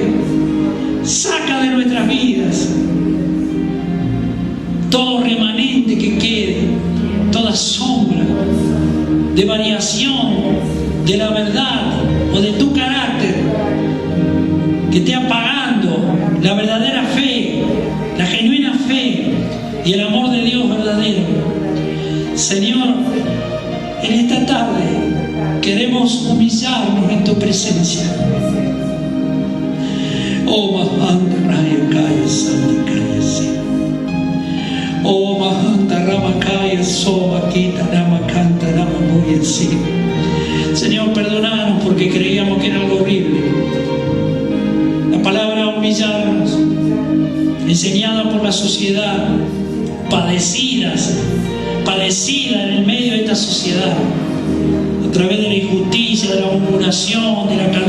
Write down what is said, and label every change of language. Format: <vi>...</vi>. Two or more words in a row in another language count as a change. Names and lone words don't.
<es>Saca de nuestras vidas todo remanente que quede, toda sombra de variación de la verdad o de tu carácter que esté apagando la verdadera fe, la genuina fe y el amor de Dios verdadero. Señor, en esta tarde queremos humillarnos en tu presencia. Oh, Mahanta Raya Kaya Santa Kaya Si. Oh, Mahanta Rama Kaya Soba Kita Rama Kanta Rama Muya Si. Señor, perdonanos porque creíamos que era algo horrible. La palabra humillarnos, enseñada por la sociedad, padecida en el medio de esta sociedad, a través de la injusticia, de la murmuración, de la</es>